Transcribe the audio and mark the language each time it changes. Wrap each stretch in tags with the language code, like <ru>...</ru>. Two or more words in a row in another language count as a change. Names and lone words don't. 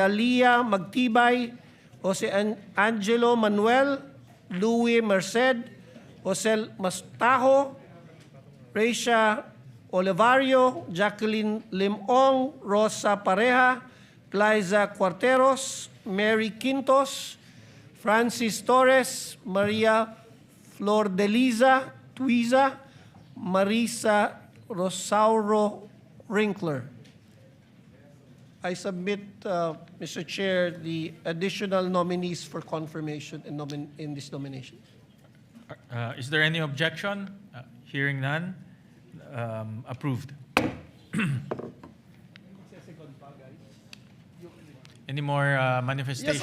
<en>Lia Magtibay, Jose Angelo Manuel, Louis Merced, Jose Mastajo, Reisha Olivario, Jacqueline Limong, Rosa Pareja, Liza Cuarteros, Mary Quintos, Francis Torres, Maria Flor de Liza Tuiza, Marisa Rosauro Winkler. I submit, Mr. Chair, the additional nominees for confirmation in this nomination. Is there any objection? Hearing none, approved. Any more manifestations?</en>